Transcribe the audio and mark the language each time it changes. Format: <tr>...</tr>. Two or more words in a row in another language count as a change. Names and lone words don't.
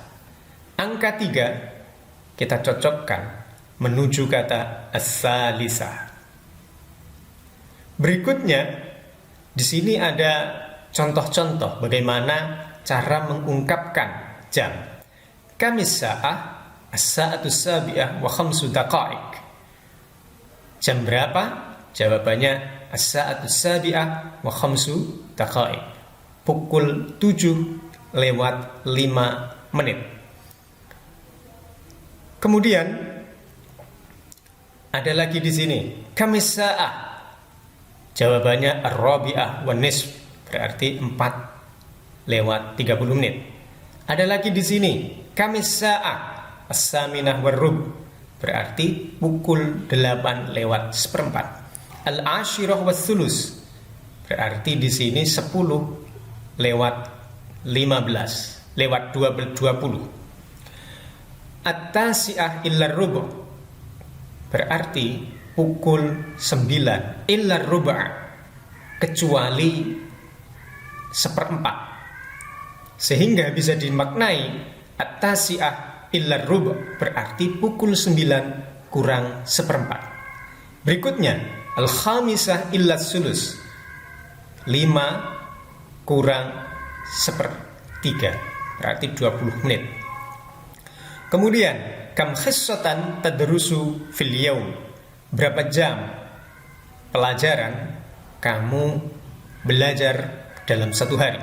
<id>Angka 3, kita cocokkan menuju kata as-salisah. Berikutnya di sini ada contoh-contoh bagaimana cara mengungkapkan jam.</id> <ar>كم الساعة, الساعة السابعة و خمس دقائق.</ar> <id>Jam berapa? Jawabannya</id> <ar>الساعة السابعة و خمس دقائق.</ar> <id>Pukul 7 lewat 5 menit. Kemudian ada lagi di sini</id> <ar>كم الساعة.</ar> <id>Jawabannya</id> <ar>الرابعة و نصف,</ar> <id>berarti 4 lewat 30 menit. Ada lagi di sini</id> <ar>كم الساعة الثامنة و ربع,</ar> <id>berarti pukul 8 lewat seperempat.</id> <ar>العاشرة و ثلث,</ar> <id>berarti di sini 10 lewat 15 lewat 20.</id> <ar>التاسعة إلا ربع',</ar> <id>berarti pukul 9</id> <ar>إلا ربع',</ar> <id>kecuali seperempat. Sehingga bisa dimaknai</id> <ar>التاسعة إلا ربع',</ar> <id>berarti pukul 9 kurang seperempat. Berikutnya</id> <ar>الخامسة إلا ثلث,</ar> <id>5 kurang sepertiga, berarti 20 menit. Kemudian</id> <ar>كم حصة تدرس في اليوم,</ar> <id>berapa jam pelajaran kamu belajar dalam satu hari.</id>